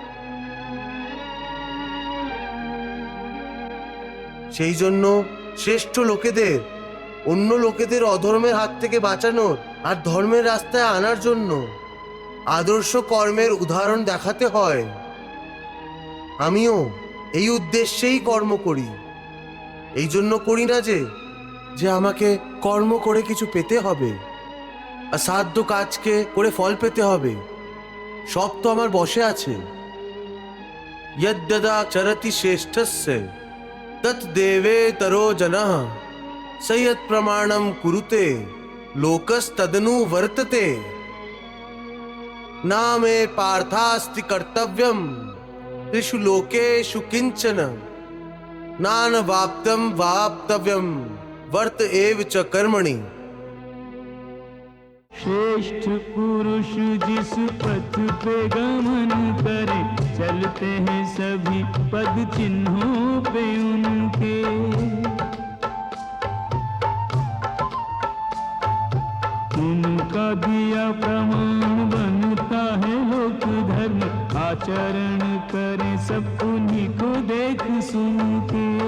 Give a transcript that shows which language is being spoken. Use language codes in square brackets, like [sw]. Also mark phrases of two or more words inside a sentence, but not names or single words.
[bn] সেই জন্য শ্রেষ্ঠ লোকেদের অন্য লোকেদের অধর্মের হাত থেকে বাঁচানোর আর ধর্মের রাস্তায় আনার জন্য আদর্শ কর্মের উদাহরণ দেখাতে হয়। আমিও এই উদ্দেশ্যেই কর্ম করি। এই জন্য করি না যে আমাকে কর্ম করে কিছু পেতে হবে, অসাধ্য কাজকে করে ফল পেতে হবে। সব তো আমার বশে আছে। [sa] यद्यदा चरति श्रेष्ठस्य तत् देवे तरो जनः सयत् प्रमाणम कुरुते लोकस्तदनु वर्तते। ना मे पार्थास्ति कर्तव्यम त्रिषु लोकेषु किंचन नानवाप्तम वाप्तव्यम वर्त एव च कर्मणि। [hi] श्रेष्ठ पुरुष जिस पथ पे गमन करे, चलते हैं सभी पद चिन्हों पे उनके। उनका दिया प्रमाण बनता है लोक धर्म, आचरण करे सब उन्हीं को देख सुन के।